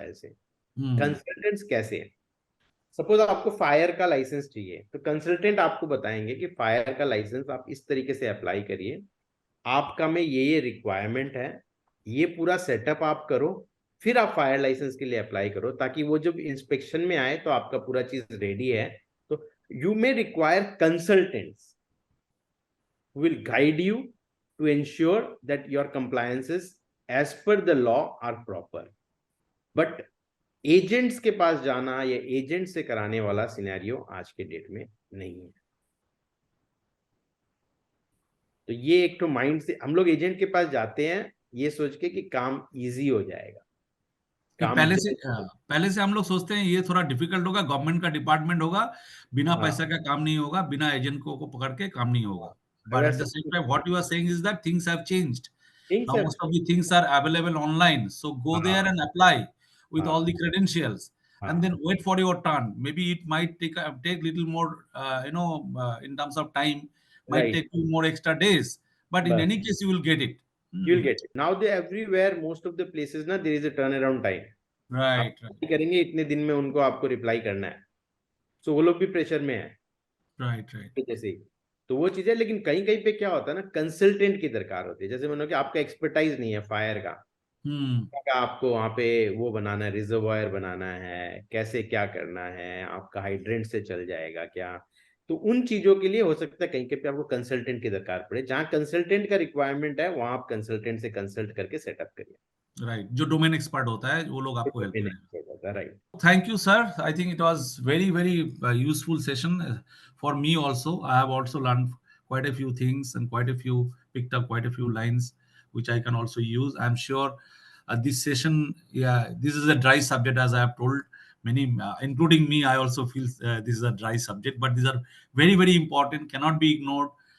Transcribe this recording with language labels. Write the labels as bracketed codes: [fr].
[hi] ऐसे कंसल्टेंट्स कैसे हैं? सपोज आपको फायर का लाइसेंस चाहिए तो कंसल्टेंट आपको बताएंगे कि फायर का लाइसेंस आप इस तरीके से अप्लाई करिए, आपका में ये रिक्वायरमेंट है, ये पूरा सेटअप आप करो, फिर आप फायर लाइसेंस के लिए अप्लाई करो, ताकि वो जब इंस्पेक्शन में आए तो आपका पूरा चीज रेडी है। तो [en] You may require consultants will guide you to ensure that your compliances as per the law are proper. [hi] But agents के पास जाना या एजेंट से कराने वाला सिनेरियो आज के डेट में नहीं है। तो ये एक तो माइंड से हम लोग एजेंट के पास जाते हैं ये सोच के कि काम इजी हो जाएगा। पहले से हम लोग सोचते हैं ये थोड़ा डिफिकल्ट होगा, गवर्नमेंट का डिपार्टमेंट होगा, बिना पैसा का काम नहीं होगा, बिना एजेंट को पकड़ के काम नहीं होगा। [en] But at the same time, what you are saying is that things have changed. Now most of the things are available online. So go there and apply with all the credentials, and then wait for your turn. Maybe it might take little more, in terms of time, might take 2 more extra days. But in any case, you will get it. You'll get it. Now they everywhere, most of the places ना there is a turnaround time. Right. [hi] करेंगे इतने दिन में उनको आपको reply करना है, so वो लोग भी प्रेशर में है। [en] Right. [hi] जैसे तो वो चीजें, लेकिन कहीं कहीं पे क्या होता है ना, कंसल्टेंट की दरकार होती है। जैसे मानो कि आपका एक्सपर्टाइज नहीं है फायर का, आपको वहां पे वो बनाना है, रिजर्वायर बनाना है, कैसे क्या करना है, आपका हाइड्रेंट से चल जाएगा क्या, तो उन चीजों के लिए हो सकता है कहीं कहीं पे आपको कंसल्टेंट की दरकार पड़े। जहां कंसल्टेंट का रिक्वायरमेंट है वहां आप कंसल्टेंट से कंसल्ट करके सेटअप करिए। राइट, जो डोमेन एक्सपर्ट होता है वो लोग आपको हेल्प करेंगे। [en] Right, thank you sir, I think it was very very useful session for me also. I have also learn quite a few things and picked up quite a few lines which I can also use. I'm sure this session, this is a dry subject, as I have told many, including me. I also feel this is a dry subject, but these are very very important, cannot be ignored.